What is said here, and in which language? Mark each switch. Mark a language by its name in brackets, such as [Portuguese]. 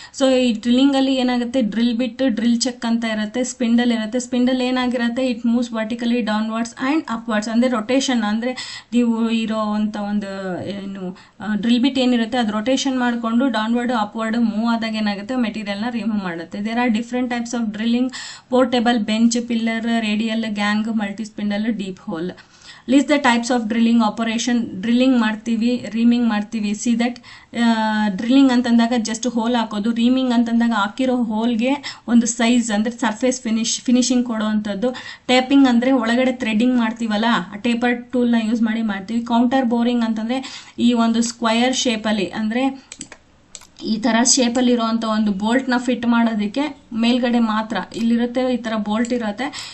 [Kannada] So ಈ ಡ್ರಿಲ್ಲಿಂಗಲ್ಲಿ ಏನಾಗುತ್ತೆ, drill ಬಿಟ್, drill check ಅಂತ ಇರುತ್ತೆ, ಸ್ಪಿಂಡಲ್ ಇರುತ್ತೆ. ಸ್ಪಿಂಡಲ್ ಏನಾಗಿರುತ್ತೆ, [English] it moves vertically downwards and upwards, [Kannada] ಅಂದರೆ ರೊಟೇಷನ್, ಅಂದರೆ ನೀವು ಇರೋ ಅಂತ ಒಂದು ಏನು ಡ್ರಿಲ್ ಬಿಟ್ ಏನಿರುತ್ತೆ ಅದು ರೊಟೇಷನ್ ಮಾಡಿಕೊಂಡು ಡೌನ್ವರ್ಡ್ ಅಪ್ವರ್ಡ್ ಮೂವ್ ಆದಾಗ ಏನಾಗುತ್ತೆ, ಮೆಟೀರಿಯಲ್ನ ರಿಮೂವ್ ಮಾಡುತ್ತೆ. [English] There are different types of drilling: portable, bench, pillar, radial, gang, multi-spindle, deep hole. List the types of drilling operation. [Kannada] Drilling ಮಾಡ್ತೀವಿ, ರೀಮಿಂಗ್ ಮಾಡ್ತೀವಿ. ಸಿ ದಟ್ ಡ್ರಿಲ್ಲಿಂಗ್ ಅಂತಂದಾಗ just hole ಹಾಕೋದು, reaming ಅಂತಂದಾಗ ಹಾಕಿರೋ ಹೋಲ್ಗೆ ಒಂದು ಸೈಜ್ ಅಂದರೆ ಸರ್ಫೇಸ್ ಫಿನಿಶಿಂಗ್ ಕೊಡುವಂಥದ್ದು. Taping ಅಂದರೆ ಒಳಗಡೆ ಥ್ರೆಡ್ಡಿಂಗ್ ಮಾಡ್ತೀವಲ್ಲ, ಟೇಪರ್ ಟೂಲ್ನ ಯೂಸ್ ಮಾಡಿ ಮಾಡ್ತೀವಿ. ಕೌಂಟರ್ ಬೋರಿಂಗ್ ಅಂತಂದರೆ ಈ ಒಂದು ಸ್ಕ್ವಯರ್ ಶೇಪಲ್ಲಿ, ಅಂದರೆ ಈ ಥರ ಶೇಪಲ್ಲಿ ಇರೋವಂಥ ಒಂದು ಬೋಲ್ಟ್ನ ಫಿಟ್ ಮಾಡೋದಕ್ಕೆ ಮೇಲ್ಗಡೆ ಮಾತ್ರ ಇಲ್ಲಿರುತ್ತೆ, ಈ ಥರ ಬೋಲ್ಟ್ ಇರುತ್ತೆ.